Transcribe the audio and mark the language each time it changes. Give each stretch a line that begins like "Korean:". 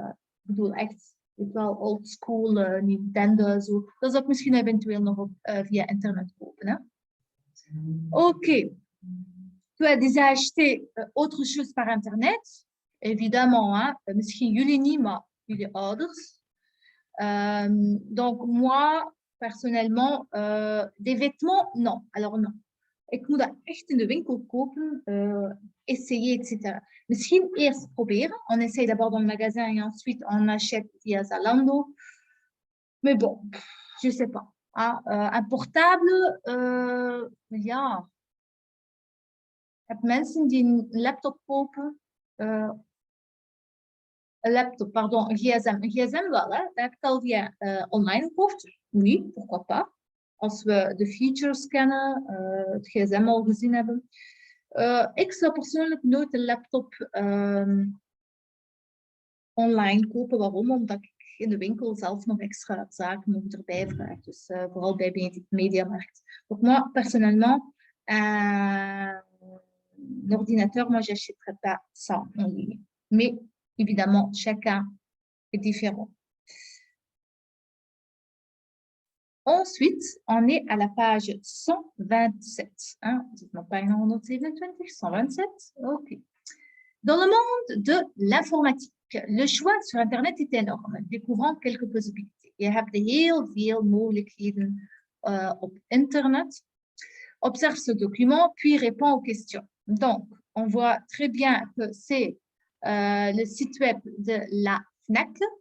Dutch: Ik bedoel, echt wel old school, Nintendo, zo. Dat zou ik misschien eventueel nog via internet kopen. OK.
French: Tu as déjà acheté autre chose par internet?
Dutch: Évidemment, misschien jullie niet, maar jullie ouders.
French: Donc, moi, personnellement, des vêtements, non. Alors, non.
Dutch: Ik moet dat echt in de winkel kopen, essayer, etc. Misschien eerst proberen.
French: On essaye d'abord dans le magasin et ensuite on achète via Zalando. Mais bon, je sais pas. Un portable, ja.
Dutch: Ik heb mensen die een laptop kopen. Een laptop, pardon, een gsm. Een gsm wel, hè. Dat heb ik al via online gekocht.
French: Oui, pourquoi pas.
Dutch: Als we de features kennen, het gsm al gezien hebben. Ik zou persoonlijk nooit een laptop online kopen. Waarom? Omdat ik in de winkel zelf nog extra zaken nog erbij vraag. Dus vooral bij Mediamarkt.
French: Donc moi, personnellement, un ordinateur, moi, j'achèterais pas ça en ligne. Mais évidemment, chacun C'est différent. Ensuite, on est à la page 127. Hein? Non, pas 127. OK. Dans le monde de l'informatique, le choix sur Internet est énorme, découvrant quelques possibilités.
Dutch: Je hebt heel veel mogelijkheden op Internet.
French: Observe ce document, puis réponds aux questions. Donc, on voit très bien que c'est le site web de la FNAC.